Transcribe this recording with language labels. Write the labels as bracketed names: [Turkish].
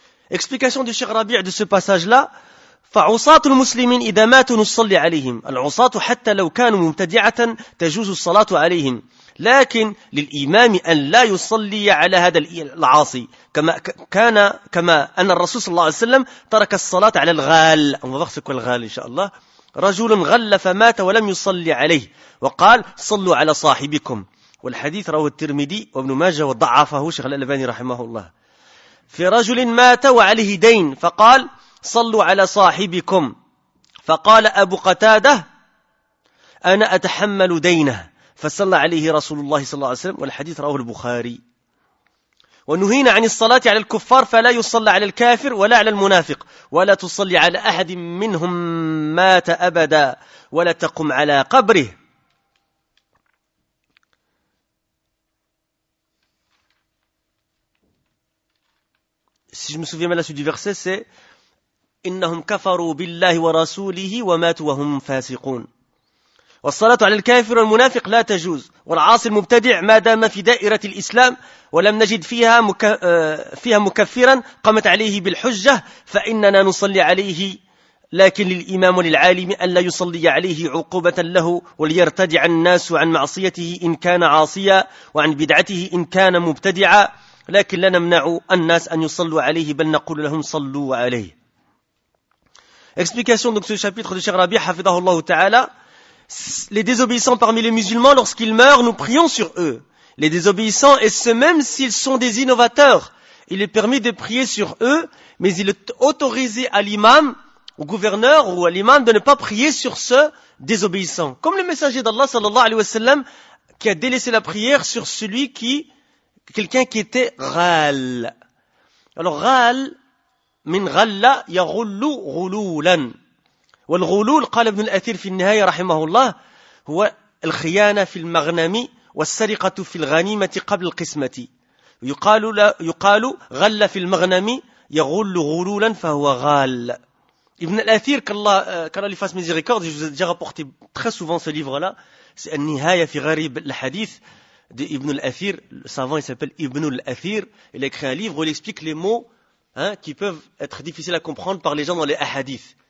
[French] Explication du Cheikh Rabi' de ce passage-là. [Arabic] فَعُصَاتُ الْمُسْلِمِينَ إِذَا مَاتُوا نُصَلِّ عَلَيْهِمْ الْعُصَاتُ حَتَّى لَوْ كَانُوا مُمْتَدِعَةً تَجُوزُ الصَّلَاةُ عَلَيْهِمْ لَكِنْ لِلْإِمَامِ أَنْ لَا يُصَلِّي عَلَى هَذَا الْعَاصِي كَمَا أَنَّ الرَّسُولَ صَلَّى اللَّهُ عَلَيْهِ وَسَلَّمَ تَرَكَ الصَّلَاةَ عَلَى الْغَالِ. [French] On va voir ce qu'est le ghal, inshaAllah. [Arabic] رجل غل فمات ولم يصلي عليه وقال صلوا على صاحبكم والحديث رواه الترمذي وابن ماجه وضعفه شيخ الألباني رحمه الله في رجل مات وعليه دين فقال صلوا على صاحبكم فقال أبو قتادة أنا أتحمل دينه فصلى عليه رسول الله صلى الله عليه وسلم والحديث رواه البخاري ونهينا عن الصلاة على الكفار فلا يصلى على الكافر ولا على المنافق ولا تصلي على أحد منهم مات أبدا ولا تقم على قبره. [French] Si je me souviens bien la suite du verset, c'est [Arabic] إنهم كفروا بالله ورسوله وماتوا وهم فاسقون. والصلاة على الكافر والمنافق لا تجوز والعاصي المبتدع ما دام في دائرة الإسلام ولم نجد فيها مكفرا قامت عليه بالحجة فإننا نصلي عليه لكن للإمام للعالم أن لا يصلي عليه عقوبة له وليرتدع الناس عن معصيته إن كان عاصيا وعن بدعته إن كان مبتدعا لكن لا نمنع الناس أن يصلوا عليه بل نقول لهم صلوا عليه. [French] Explication donc ce chapitre de Cheikh Rabi [Arabic] حفظه الله تعالى. [French] Les désobéissants parmi les musulmans, lorsqu'ils meurent, nous prions sur eux. Les désobéissants, et ce même s'ils sont des innovateurs, il est permis de prier sur eux, mais il est autorisé à l'imam, au gouverneur ou à l'imam de ne pas prier sur ce désobéissant. Comme le messager d'Allah, sallallahu alayhi wa sallam, qui a délaissé la prière sur celui qui, quelqu'un qui était ghal. Alors, ghal, [Arabic] min ghalla, yaghullu ghululan. والغلول قال ابن الأثير في النهاية رحمه الله هو الخيانة في المغنم والسرقة في الغنيمة قبل القسمة يقال غل في المغنم يغل غلولا فهو غال. [French] ابن الأثير كان لي فاس ميزيريكورد j'ai rapporté très souvent ce livre là, c'est النهاية في غريب الحديث de ابن الأثير, le savant il s'appelle ابن الأثير, il a écrit un livre où il explique les mots hein, qui peuvent être difficiles à comprendre par les gens dans les hadiths.